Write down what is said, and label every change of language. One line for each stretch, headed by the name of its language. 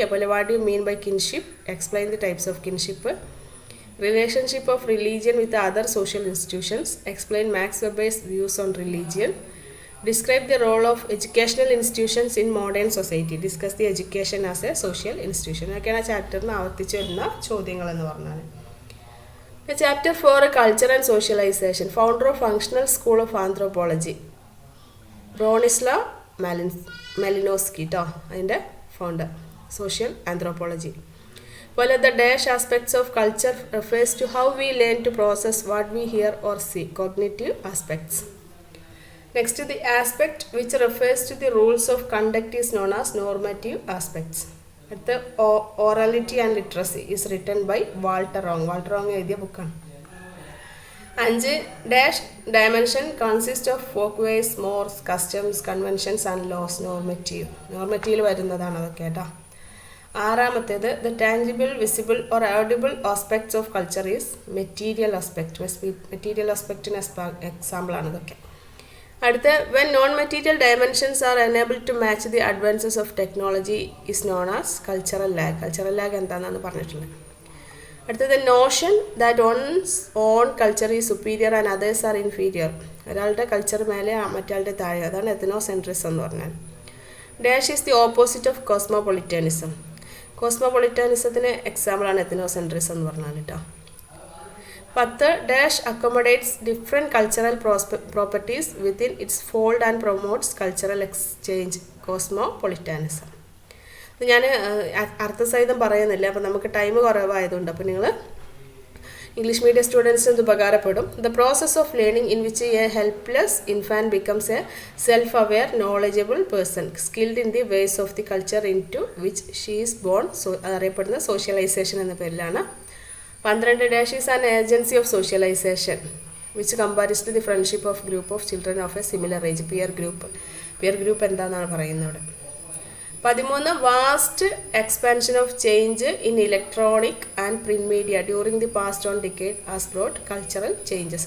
English: അതുപോലെ what you mean by kinship, explain the types of kinship, relationship of religion with other social institutions, explain Max Weber's views on religion, describe the role of educational institutions in modern society, discuss the education as a social institution.
Malayalam: ഒക്കെയാണ് ചാപ്റ്ററിന് ആവർത്തിച്ച് വരുന്ന ചോദ്യങ്ങൾ എന്ന് പറഞ്ഞാൽ.
English: Chapter 4 culture and socialisation. Founder of functional school of anthropology Bronislaw Malinowski
Malayalam: കേട്ടോ, അതിൻ്റെ
English: Founder. Social anthropology. അതുപോലെ the dash aspects of culture refers to how we learn to process what we hear or see, cognitive aspects. Next, the aspect which refers to the rules of conduct is known as normative aspects. The orality and literacy is written by Walter Wrong.
Malayalam: Walter Wrong എഴുതിയ ബുക്കാണ്.
English: 5 dash dimension consists of folkways, mores, customs, conventions and laws.
Malayalam: നോർമറ്റീവിൽ വരുന്നതാണ് അതൊക്കെ കേട്ടോ.
English: 6 the tangible, visible or audible aspects of culture is material aspect.
Malayalam: Material ആസ്പെക്റ്റിന് example ആണ് ഇതൊക്കെ.
English: അടുത്ത when non-material dimensions are unable to match the advances of technology is known as cultural lag. cultural lag
Malayalam: എന്താണെന്നാണ് പറഞ്ഞിട്ടുള്ളത്. അടുത്തത്
English: notion that one's own culture is superior and others are inferior.
Malayalam: ഒരാളുടെ culture മേലെ മറ്റാളുടെ താഴെ, അതാണ് എത്നോസെൻട്രിസം എന്ന് പറഞ്ഞാൽ.
English: Dash is the opposite of cosmopolitanism.
Malayalam: കോസ്മോപൊളിറ്റാനിസത്തിന് എക്സാമ്പിളാണ് എത്നോസെൻട്രിസം എന്ന് പറഞ്ഞാൽ കേട്ടോ.
English: 10 dash accommodates different cultural properties within its fold and promotes cultural exchange, cosmopolitanism.
Malayalam: ഇത് ഞാൻ അർത്ഥസഹിതം പറയുന്നില്ല, അപ്പോൾ നമുക്ക് ടൈം കുറവായതുകൊണ്ട്. അപ്പോൾ നിങ്ങൾ ഇംഗ്ലീഷ് മീഡിയം സ്റ്റുഡൻസിന് ഇത് ഉപകാരപ്പെടും.
English: The process of learning in which a helpless infant becomes a self aware knowledgeable person skilled in the ways of the culture in to which she is born.
Malayalam: അറിയപ്പെടുന്ന socialisation എന്ന പേരിലാണ്.
English: 12 dash is an agency of socialization which compares to the friendship of group of children of a similar age, peer group
Malayalam: എന്താണെന്നാണ് പറയുന്നത്.
English: 13 vast expansion of change in electronic and print media during the past one decade has brought cultural changes.